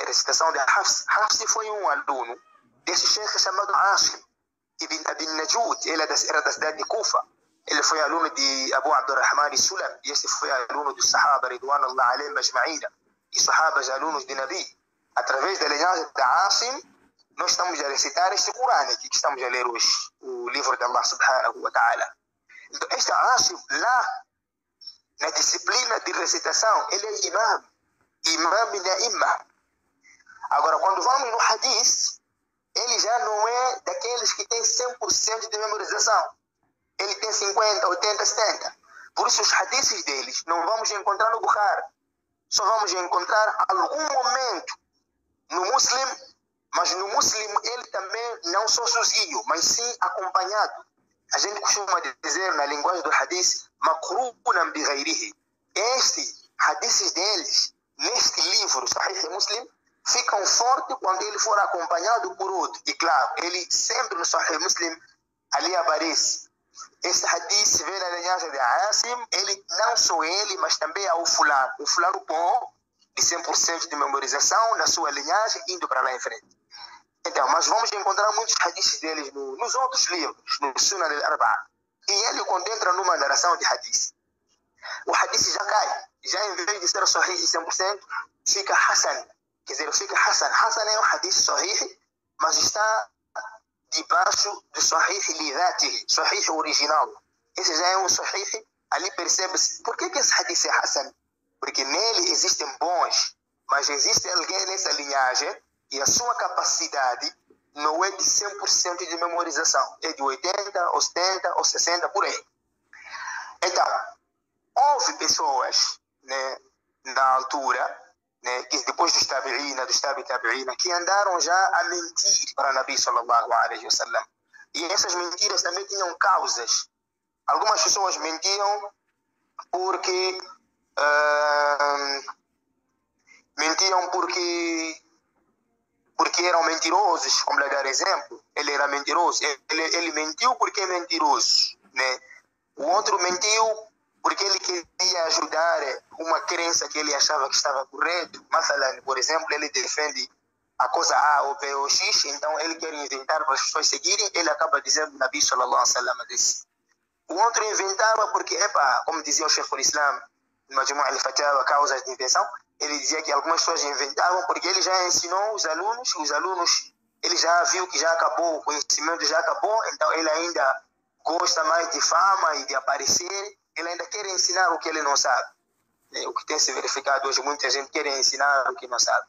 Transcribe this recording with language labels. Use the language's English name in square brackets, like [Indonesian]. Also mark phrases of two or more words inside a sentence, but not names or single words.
[Portuguese] Recitação de Hafs. Hafs foi um aluno desse chefe chamado Asim ibn Abi Najud, ele era da cidade de Kufa. Ele foi aluno de Abu Abdurrahman al-Sulam, e esse foi aluno dos Sahaba, [Arabic] رضوان الله عليهم أجمعين, [Portuguese] e Sahabas alunos de Nabi. Através da linhagem de Asim, nós estamos a recitar este Corão aqui que estamos a ler hoje, o livro de Allah [Arabic] سبحانه وتعالى. [Portuguese] Então, este Asim, lá, na disciplina de recitação, ele é imam da imam. Agora, quando vamos no hadith, ele já não é daqueles que tem 100% de memorização. Ele tem 50, 80, 70. Por isso, os hadiths deles não vamos encontrar no Bukhari. Só vamos encontrar algum momento no Muslim, mas no Muslim ele também não só sozinho, mas sim acompanhado. A gente costuma dizer na linguagem do hadith, [Arabic] مقرونا بغيره. [Portuguese] Estes hadiths deles, neste livro, Sahih Muslim, ficam fortes quando ele for acompanhado por outro. E claro, ele sempre no Sahih Muslim ali aparece. Este hadith vem na linhagem de Asim, ele, não só ele, mas também é o fulano bom, de 100% de memorização na sua linhagem, indo para lá em frente. Então, mas vamos encontrar muitos hadiths deles nos outros livros, no Sunan al-Arba'a. E ele, quando entra numa narração de hadith, o hadith já cai. Já em vez de ser sahih 100%, fica Hassan. Quer dizer, fica Hassan. Hassan é um hadith sahih, mas está debaixo do [Arabic] صحيح لذاته, [Portuguese] sahih original. Esse já é um sahih, ali percebe-se. Por que esse hadith é Hassan? Porque nele existem bons, mas existe alguém nessa linhagem e a sua capacidade não é de 100% de memorização. É de 80, ou 70, ou 60, por aí. Então, houve pessoas, né, na altura, né, que depois dos tabi'ina, que andaram já a mentir para Nabi [Arabic] صلى الله عليه وسلم. [Portuguese] E essas mentiras também tinham causas. Algumas pessoas mentiam porque eram mentirosos. Vamos lhe dar exemplo. Ele era mentiroso. Ele mentiu porque é mentiroso, né? O outro mentiu porque ele queria ajudar uma crença que ele achava que estava correta. Por exemplo, ele defende a coisa A ou B ou X, então ele quer inventar para as pessoas seguirem, ele acaba dizendo Nabi [Arabic] صلى الله عليه وسلم [Portuguese] disse. O outro inventava porque, como dizia o Sheikh al-Islam, no Majmu' al-Fatawa, causas de invenção, ele dizia que algumas pessoas inventavam porque ele já ensinou os alunos, ele já viu que já acabou, o conhecimento já acabou, então ele ainda gosta mais de fama e de aparecer, ele ainda quer ensinar o que ele não sabe. O que tem se verificado hoje, muita gente quer ensinar o que não sabe.